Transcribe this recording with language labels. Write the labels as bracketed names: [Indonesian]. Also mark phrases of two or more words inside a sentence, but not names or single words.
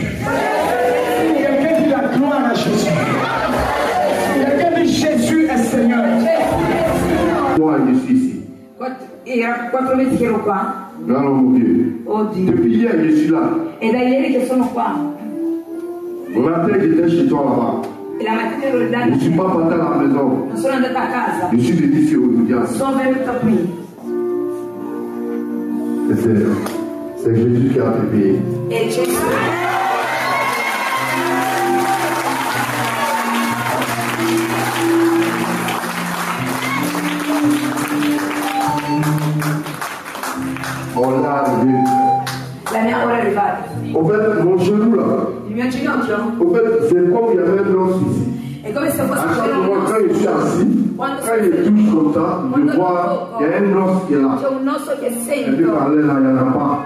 [French] Quelqu'un dit la gloire à Jésus. Quelqu'un dit Jésus est Seigneur. Moi, je suis ici. [Italian] Era 4 mesi che ero qua. [French] Là, mon Dieu. [Italian] Oddio. [French] Depuis hier, je suis là. [Italian] E da ieri che sono qua. [French] Le matin, j'étais chez toi là-bas. [Italian] E la mattina ero da [French] Je ne suis pas parti à la maison. [Italian] Non sono andata a casa. [French] Je suis venu ici aujourd'hui. [Italian] Sono venuta qui. [French] C'est Jésus qui a fait payer. [Italian] E c'è [French] On l'a arrivé. [Italian] la mia ora è arrivata. [French] Au fait, mon genou là, [Italian] Il mio ginocchio [French] au fait, c'est comme il y avait un os ici. [Italian] è come se fosse [French] À chaque un fois, quand je suis assis, [Italian] Quando [French] quand je touche comme ça, je vois, il y a un os qui est là. [Italian] c'è un osso che [French] Et puis [Italian] sento. [French] par là, il n'y en a pas.